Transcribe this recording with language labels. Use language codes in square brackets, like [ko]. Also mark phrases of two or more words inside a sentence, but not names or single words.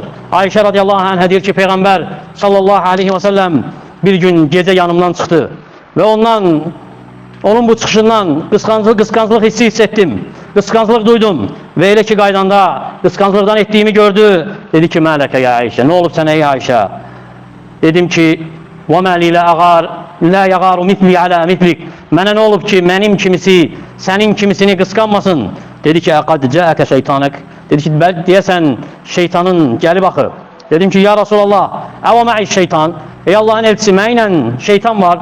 [az] Ayşə [ar] رضي الله عنها [az] deyir ki, Peyğəmbər [ar] صلى الله عليه وسلم [az] bir gün gecə yanımdan çıxdı. Və onun bu çıxışından qısqanclıq hiss etdim. Qısqanclıq duydum. Və elə ki qaydanda qısqanclıqdan etdiyimi gördü. Dedi ki, [ar] ما لك يا عائشة, [az] nə olub sənə ey Ayşə? Dedim ki, [ar] وَمَا لِي لَا أَغَارِ لا يغار مثلي على مثلك. [az] Mənə nə olub ki, mənim kimisi sənin kimisini qısqanmasın? Dedi ki, [ar] قد جاءك شيطانك. [az] Dedi ki, deyəsən şeytanın gəlib axı. Dedim ki, [ar] يا رسول الله، أوَمعي شيطان. [az] Ey Allahın elçisi, mənlə şeytan var.